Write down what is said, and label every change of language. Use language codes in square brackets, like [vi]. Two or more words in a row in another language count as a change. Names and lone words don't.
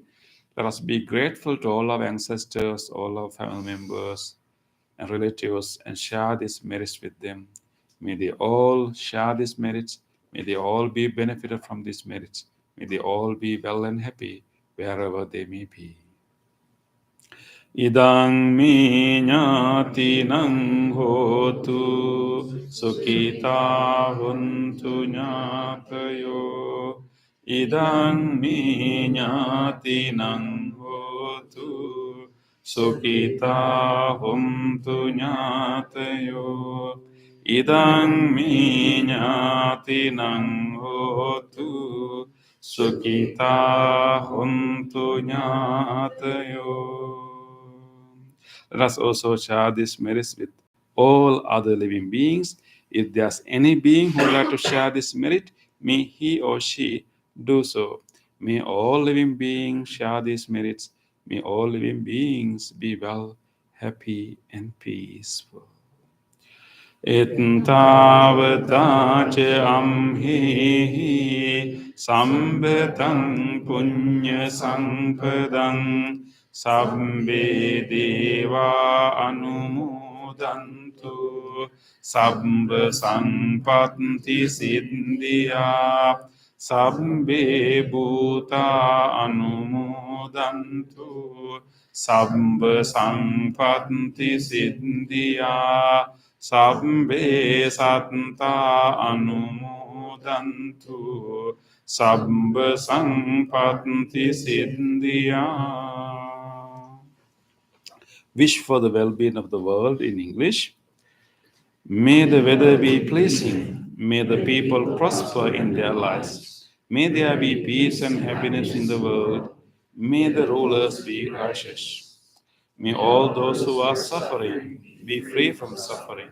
[en] Let us be grateful to all our ancestors, all our family members and relatives, and share these merits with them. May they all share these merits. May they all be benefited from these merits. May they all be well and happy wherever they may be. [pi] Idang mi ñātinang hotu sukhita huntu ñātayo. Idang mi ñātinang hotu sukhita huntu ñātayo. Idang mi ñātinang hotu sukhita huntu ñātayo. [en] Let us also share this merits with all other living beings. If there's any being who would like to share this merit, may he or she do so. May all living beings share these merits. May all living beings be well, happy, and peaceful. [pi] Ittavata ce amhi sambetang punya sampadang sabbe deva anumodantu sabba sampatti siddhya sabbe bhuta anumodantu sabba sampatti siddhya sabbe satta anumodantu sabba sampatti siddhya. [en] Wish for the well-being of the world in English. May the weather be pleasing. May the people prosper in their lives. May there be peace and happiness in the world. May the rulers be righteous. May all those who are suffering be free from suffering.